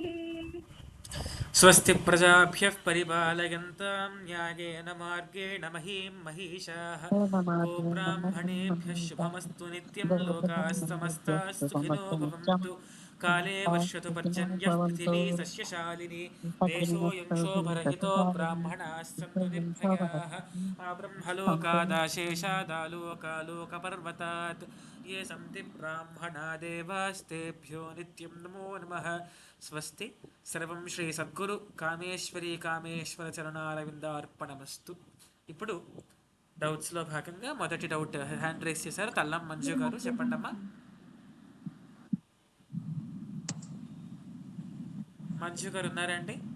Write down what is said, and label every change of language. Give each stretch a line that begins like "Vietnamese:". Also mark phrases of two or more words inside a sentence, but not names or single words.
Sanskrit: स्वस्ति प्रजाभ्यः परिपालयन्तां न्यायेन मार्गेण महीं महिषाः गोब्राह्मणेभ्यः शुभमस्तु नित्यं लोकाः समस्ताः सुखिनो भवन्तु काले वर्षतु पर्जन्यः पृथिवी सस्यशालिनी देशोऽयं शोभरहितो ब्राह्मणाः सन्तु निर्भयाः ब्रह्मलोकादाशेषादालोकालोकपर्वतात् ये सन्ति ब्राह्मणा देवास्तेभ्यो नित्यं नमो नमः। స్వస్తి సర్వం శ్రీ సద్గురు కామేశ్వరి కామేశ్వర చరణారవిందార్పణమస్తు.
Telugu: ఇప్పుడు డౌట్స్లో భాగంగా మొదటి డౌట్
English: hand raise
Telugu: చేశారు తల్లం మంజు గారు. చెప్పండి అమ్మా. మంజు గారు ఉన్నారండి?